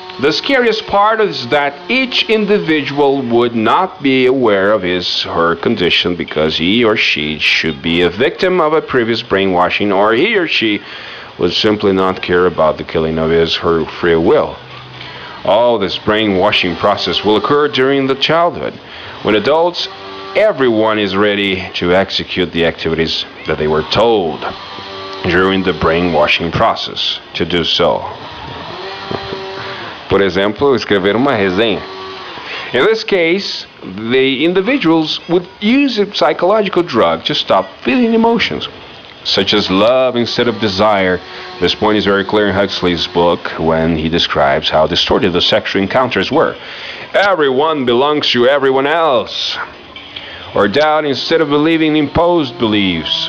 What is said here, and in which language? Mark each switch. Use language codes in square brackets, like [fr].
[en] The scariest part is that each individual would not be aware of his or her condition because he or she should be a victim of a previous brainwashing, or he or she would simply not care about the killing of his or her free will. All this brainwashing process will occur during the childhood. When adults, everyone is ready to execute the activities that they were told during the brainwashing process to do so. [pt] Por exemplo, escrever uma resenha. [en] In this case, the individuals would use a psychological drug to stop feeling emotions, such as love instead of desire. This point is very clear in Huxley's book when he describes how distorted the sexual encounters were. Everyone belongs to everyone else. Or doubt instead of believing imposed beliefs.